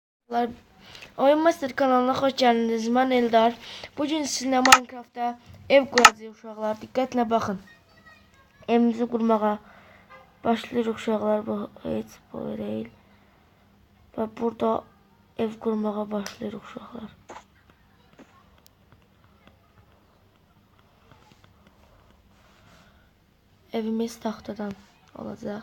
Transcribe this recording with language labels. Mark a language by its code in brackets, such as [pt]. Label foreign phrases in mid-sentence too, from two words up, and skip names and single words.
[tr] Merhabalar. Oyun Master kanalına hoş geldiniz. Ben Eldar. Bugün sizinle Minecraft'ta ev kuracağız uşaqlar. [az] Diqqətlə baxın. Evimizi kurmağa başlayırıq uşaqlar. [tr] Bu heç böyle değil. [az] Ve burada ev kurmağa başlayırıq uşaqlar. Evimiz taxtadan olacaq.